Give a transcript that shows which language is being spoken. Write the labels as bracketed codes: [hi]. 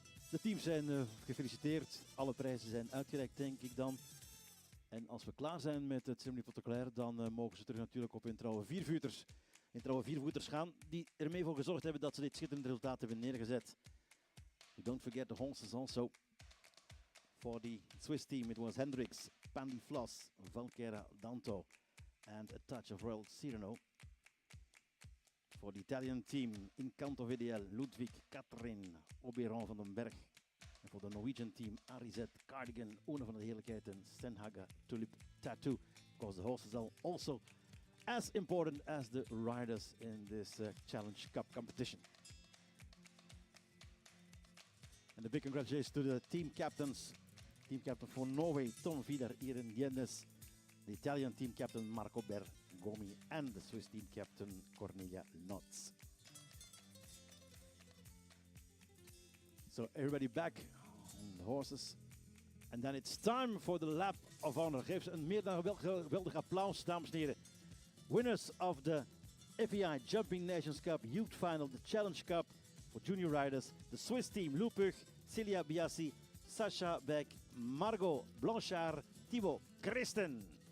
[nl] De teams zijn gefeliciteerd. Alle prijzen zijn uitgereikt, denk ik dan. En als we klaar zijn met het ceremonie protocolaire, dan mogen ze terug natuurlijk op hun trouwe viervoeters. Hun trouwe viervoeters gaan, die ermee voor gezorgd hebben dat ze dit schitterende resultaat hebben neergezet. [en] Don't forget the horses also. For the Swiss team, it was Hendricks, Pandy Floss, Valkera Danto, and a touch of Royal Cyrano. For the Italian team, Incanto VDL, Ludwig, Katrin, Oberon van den Berg. [nl] En voor de [en] Norwegian team, [nl] Arizet, Cardigan, One van de Heerlijkheid en Stenhaga, Tulip, Tattoo. [en] Because the horses are also as important as the riders in this Challenge Cup competition. And a big congratulations to the team captains. Team captain for Norway, Tom Vidar, Iren Jennes. The Italian team captain, Marco Bergomi. And the Swiss team captain, Cornelia Notz. So everybody back on the horses. And then it's time for the lap of honor. [nl] Geef ze een meer dan geweldig applaus, dames en heren. [en] Winners of the FEI Jumping Nations Cup Youth Final, the Challenge Cup for junior riders. The Swiss team, Lupug, Celia Biassi, Sasha Beck, Margot Blanchard, Thibaut Christen.